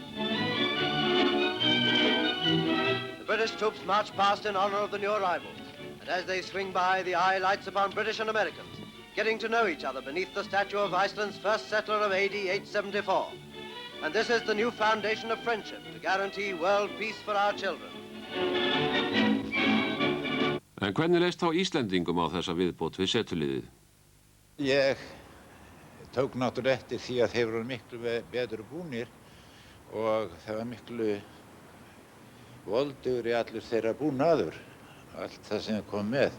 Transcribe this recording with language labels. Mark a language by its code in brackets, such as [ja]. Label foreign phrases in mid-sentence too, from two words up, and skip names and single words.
[en] The British troops march past in honor of the new arrivals, and as they swing by, the eye lights upon British and Americans, getting to know each other beneath the statue of Iceland's first settler of AD 874. And this is the new foundation of friendship to guarantee world peace for our children. [is] En hvernig leist þá Íslendingum á þessa viðbót við setuliðið? Ég tók náttúrulega eftir því að þeir voru miklu betur búnir og það var miklu voldugur í allur þeirra búnaður, allt það sem kom með.